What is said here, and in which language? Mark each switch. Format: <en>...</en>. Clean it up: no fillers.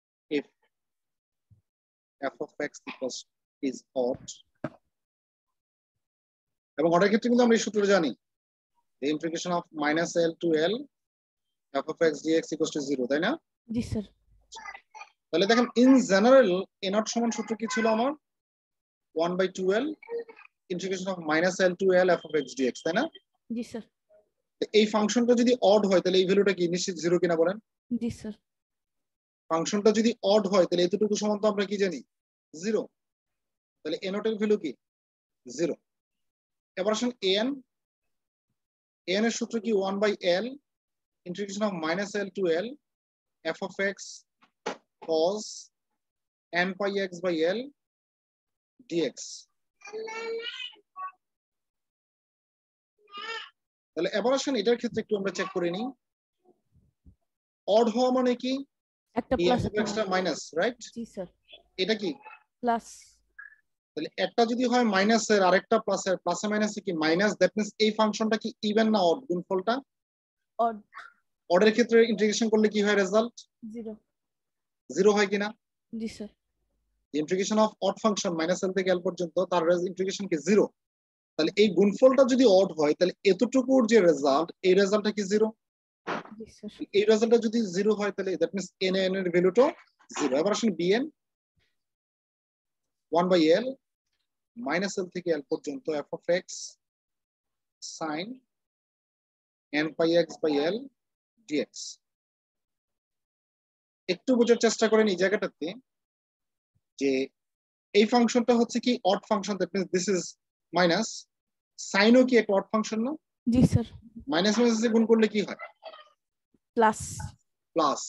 <en>if f of x equals is odd</en> <bn>এবং অর্ডের ক্ষেত্রে কিন্তু আমরা এই সূত্র জানি,</bn> <en>the implication of -l to l f of x dx equals to 0,</en> <bn>তাই না? জি স্যার। তাহলে দেখেন ইন জেনারেল a0 সমান সূত্র কি ছিল আমার?</bn> <en>1/2l integration of -l to l f of x dx,</en> <bn>তাই না? জি স্যার। এই ফাংশনটা যদি অড হয় তাহলে এই ভ্যালুটা কি নিশ্চিত 0 কিনা বলেন? জি স্যার। ফাংশনটা যদি অড হয় তাহলে এতটুকু সমান তো আমরা কি জানি? 0। তাহলে a0 এর ভ্যালু কি? 0। এবার আসুন an এর সূত্র কি?</bn> <en>1/l integration of -l to l f of x cos n pi x by l dx।</en> <bn>তাহলে এবার আসুন এটার ক্ষেত্রে একটু আমরা চেক করে নিই। অড হওয়া মানে কি? একটা প্লাস একটা মাইনাস, রাইট? জি স্যার। এটা কি? প্লাস। তাহলে একটা যদি হয় মাইনাসের আরেকটা প্লাসের, প্লাসে মাইনাসে কি মাইনাস, দ্যাট মিন্স এই ফাংশনটা কি ইভেন না অড? গুণফলটা অড। অডের ক্ষেত্রে ইন্টিগ্রেশন করলে কি হয় রেজাল্ট? 0। 0 হয় কিনা? জি sir. Integration of odd function -l থেকে l পর্যন্ত তার ইন্টিগ্রেশন কি 0। তাহলে এই গুণফলটা যদি অড হয় তাহলে এতটুকুর যে রেজাল্ট এই রেজাল্টটা কি 0? জি স্যার। এই রেজাল্টটা যদি 0 হয় তাহলে দ্যাট মিন্স n এর ভ্যালুটা 0। এবার আসলে bn 1/l -l থেকে l পর্যন্ত f of x sin n pi x by l dx। একটু বোঝার চেষ্টা করেন এই জায়গাটাতে যে এই ফাংশনটা হচ্ছে কি odd function, that means this is minus, সাইনও কি একটা অড ফাংশন না? জি স্যার। মাইনাস মাইনাসে গুণ করলে কি হয়? প্লাস। প্লাস।</bn>